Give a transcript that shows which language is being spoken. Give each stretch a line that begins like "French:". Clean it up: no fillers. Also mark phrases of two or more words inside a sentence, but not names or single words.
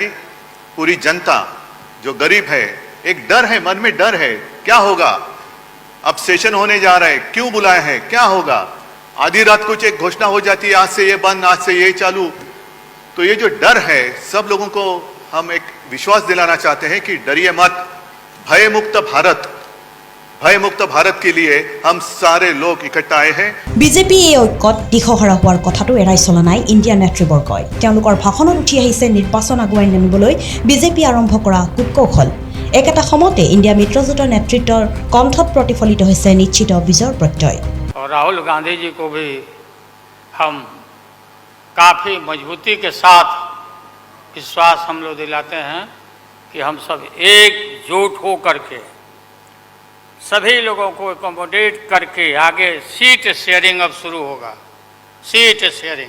Hindi: पूरी जनता जो गरीब है, एक डर है, मन में डर है, क्या होगा, अब सेशन होने जा रहा है, क्यों बुलाया है, क्या होगा, आधी रात कुछ एक घोषणा हो जाती है, आज से ये बंद, आज से ये चालू। तो ये जो डर है, सब लोगों को हम एक विश्वास दिलाना चाहते हैं कि डरिए मत, भयमुक्त भारत के लिए हम सारे लोग इकट्ठा आए हैं।
Assamese: বিজেপি এই ঐক্যত দিশহাৰা হোৱাৰ কথাটো এৰাই চলা নাই ইণ্ডিয়া নেতৃবৰ্গই। তেওঁলোকৰ ভাষণত উঠি আহিছে নিৰ্বাচন আগুৱাই নিবলৈ বিজেপি আৰম্ভ কৰা কূটকৌশল। একেটা সময়তে ইণ্ডিয়া মিত্ৰজোঁটৰ নেতৃত্বৰ কণ্ঠত প্ৰতিফলিত হৈছে নিশ্চিত বিজয়ৰ প্ৰত্যয়।
Hindi: और राहुल गांधी जी को भी हम काफ़ी मजबूती के साथ विश्वास हम लोग दिलाते हैं कि हम सब एकजुट हो करके सभी लोगों को एकोमोडेट करके आगे
English: seat sharing
Hindi: अब शुरू होगा,
English: seat sharing.